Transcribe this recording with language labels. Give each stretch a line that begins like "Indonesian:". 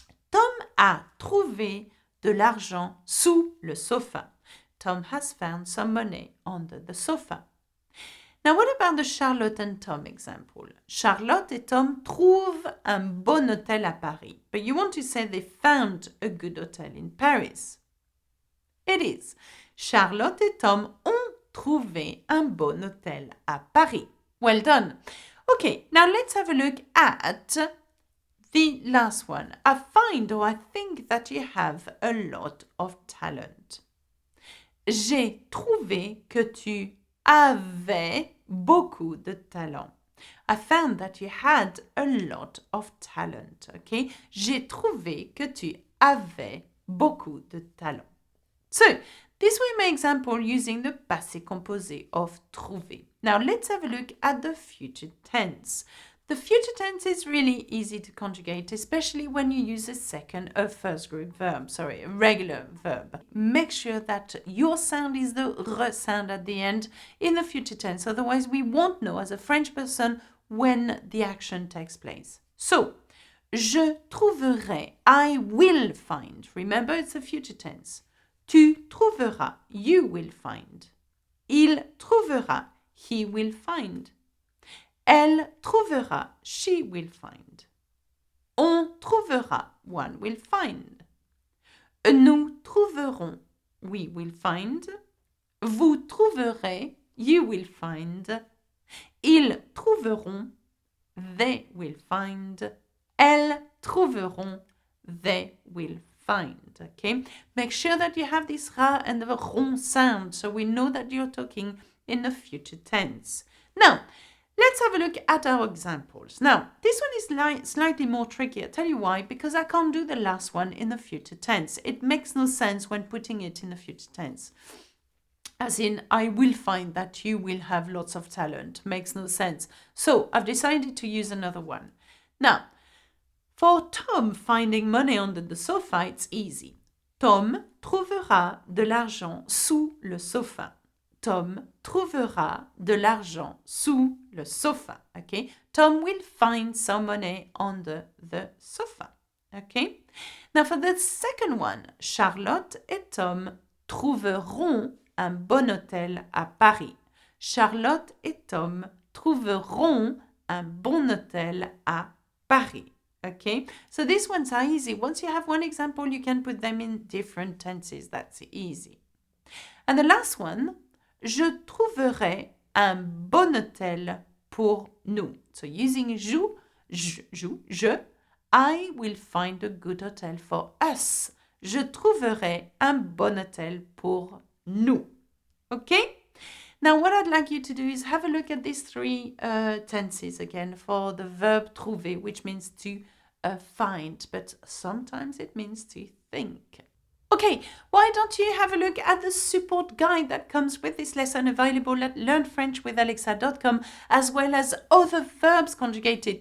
French: Tom a trouvé de l'argent sous le sofa.
English: Tom has found some money under the sofa. Now, what about the Charlotte and Tom example?
French: Charlotte et Tom trouvent un bon hôtel à Paris.
English: But you want to say they found a good hotel in Paris. It is.
French: Charlotte et Tom ont trouvé un bon hôtel à Paris.
English: Well done. Okay, now let's have a look at the last one. I find or I think that you have a lot of talent.
French: J'ai trouvé que tu avais beaucoup de talent.
English: I found that you had a lot of talent. Okay?
French: J'ai trouvé que tu avais beaucoup de talent.
English: So, this was my example using the passé composé of trouver. Now, let's have a look at the future tense. The future tense is really easy to conjugate, especially when you use a first group verb, a regular verb. Make sure that your sound is the re sound at the end in the future tense. Otherwise, we won't know as a French person when the action takes place. So,
French: je trouverai,
English: I will find. Remember, it's a future tense.
French: Tu trouveras,
English: you will find.
French: Il trouvera,
English: he will find.
French: Elle trouvera,
English: she will find.
French: On trouvera,
English: one will find.
French: Nous trouverons,
English: we will find.
French: Vous trouverez,
English: you will find.
French: Ils trouveront,
English: they will find.
French: Elles trouveront,
English: they will find. Okay, make sure that you have this ra and the rond sound so we know that you're talking in the future tense. Now, let's have a look at our examples. Now, this one is slightly more tricky. I'll tell you why. Because I can't do the last one in the future tense. It makes no sense when putting it in the future tense. As in, I will find that you will have lots of talent. Makes no sense. So, I've decided to use another one. Now, for Tom finding money under the sofa, it's easy.
French: Tom trouvera de l'argent sous le sofa. Tom trouvera de l'argent sous le sofa.
English: Okay? Tom will find some money under the sofa. Okay? Now for the second one,
French: Charlotte et Tom trouveront un bon hôtel à Paris. Charlotte et Tom trouveront un bon hôtel à Paris.
English: Okay, so these ones are easy. Once you have one example, you can put them in different tenses. That's easy. And the last one,
French: je trouverai un bon hôtel pour nous.
English: So using je, I will find a good hotel for us.
French: Je trouverai un bon hôtel pour nous.
English: Okay? Now, what I'd like you to do is have a look at these three tenses again for the verb trouver, which means to find, but sometimes it means to think. Okay, why don't you have a look at the support guide that comes with this lesson available at learnfrenchwithalexa.com, as well as other verbs conjugated.